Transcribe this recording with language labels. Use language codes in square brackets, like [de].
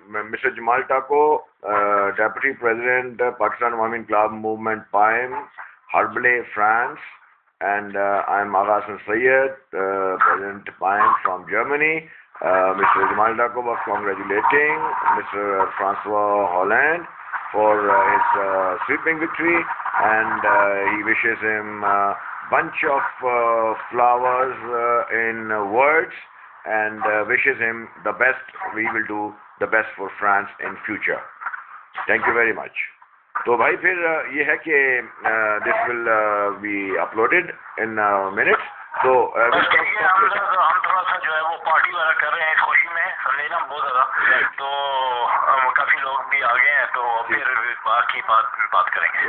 [en] Mister Jamal Tako, deputy president Pakistan Awami club movement PAIM, Herblay France, and I'm Agha Hassan Sayed, President PAIM from Germany. Mr. Jamal Tako was congratulating Mr. Francois Hollande for his sweeping victory, and he wishes him a bunch of flowers in words, and wishes him the best. We will do the best for France in future. Thank you very much. [ur] تو بھائی پھر یہ ہے کہ [en] This will be uploaded in minutes. [ur] تو ہم تھوڑا سا جو ہے وہ پارٹی وغیرہ کر رہے ہیں اس خوشی میں لینا بہت زیادہ، تو کافی لوگ بھی آ گئے ہیں، تو پھر باقی بات کریں گے.